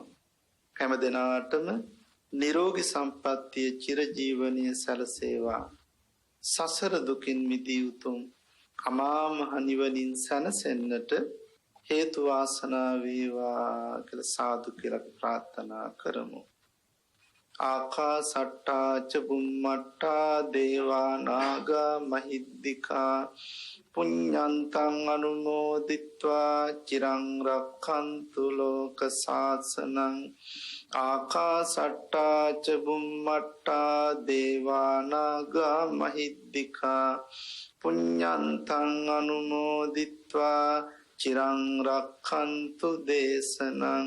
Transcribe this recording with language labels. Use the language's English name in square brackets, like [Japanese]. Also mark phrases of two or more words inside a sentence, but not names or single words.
[Sinhala] හැම දෙනාටම නිරෝගී සම්පන්නිය චිරජීවනීය සැලසේවා. සසර දුකින් මිදී උතුම් අමා මහ නිවනින් සැනසෙන්නට හේතු වාසනා වේවා කියලා සාදු කියලා ප්‍රාර්ථනා කරමු. [Pali] ආකාසට්ටා ච බුම්මට්ටා දේවා නාග මහිද්దికා පුඤ්ඤන්තං අනුමෝදිත්වා චිරං රක්ඛන්තු ලෝක සාසනං. ආකාසට්ටා ච බුම්මට්ටා දේවා නාග මහිද්దికා පුඤ්ඤන්තං අනුමෝදිත්වා චිරං රක්ඛන්තු දේශනං.